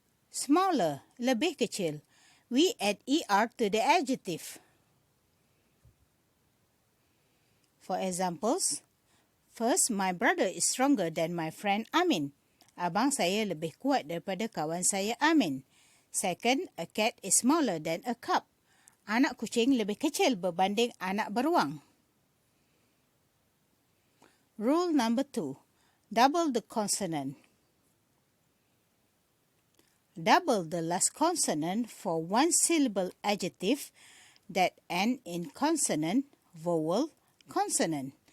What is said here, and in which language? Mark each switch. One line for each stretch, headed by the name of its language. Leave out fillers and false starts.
English: Smaller, lebih kecil. We add er to the adjective. For examples, first, my brother is stronger than my friend Amin.
Malay: Abang saya lebih kuat daripada kawan saya Amin.
English: Second, a cat is smaller than a cup.
Malay: Anak kucing lebih kecil berbanding anak beruang.
English: Rule number 2, double the consonant. Double the last consonant for one syllable adjective that end in consonant, vowel, consonant.